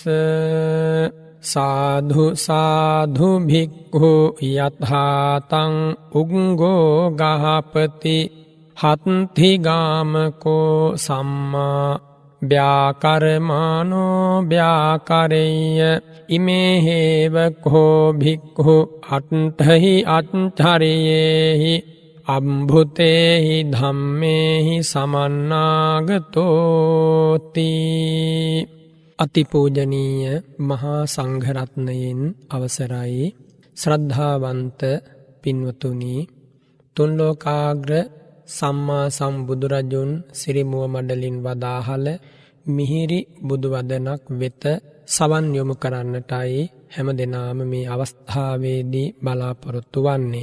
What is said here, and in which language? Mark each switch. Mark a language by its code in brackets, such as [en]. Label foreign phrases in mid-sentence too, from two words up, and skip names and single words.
[pi] සාධු සාධු භික්ඛු යථාතං උග්ගෝ ගහපති හත්ථි ගාමකෝ සම්මා ව්‍යාකරමානෝ ව්‍යාකරෙය්‍ය ඉමේ හේව කෝ භික්ඛු අට්ඨහි අට්ඨරියේහි අම්භුතේහි ධම්මේහි සමන්නාගතෝති. [si] අතිපූජනීය මහා සංඝරත්නයෙන් අවසරයි ශ්‍රද්ධාවන්ත පින්වතුනි, තුන්ලෝකාග්‍ර සම්මා සම්බුදුරජුන් සිරිමුව මඩලින් වදාහල මිහිරි බුදුවදනක් වෙත සවන් යොමු කරන්නටයි හැම දෙනාම මේ අවස්ථාවේදී බලාපොරොත්තු වන්නේ.